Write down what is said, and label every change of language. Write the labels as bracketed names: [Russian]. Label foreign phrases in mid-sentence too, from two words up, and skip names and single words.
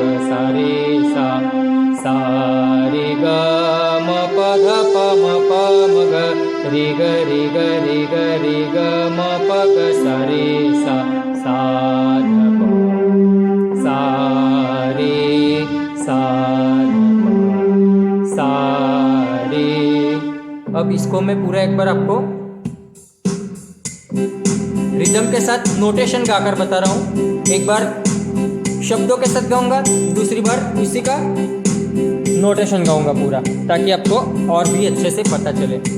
[Hindi] सा रे सा सा रे ग म प ध प म प म ग रे ग रे ग रे ग रे ग म प ग सा रे सा सा ध प सा रे सा ध प सा रे। अब इसको मैं पूरा एक बार आपको रिदम के साथ नोटेशन गाकर बता रहा हूँ। एक बार शब्दों के साथ गाऊंगा, दूसरी बार इसी का नोटेशन गाऊंगा पूरा, ताकि आपको और भी अच्छे से पता चले।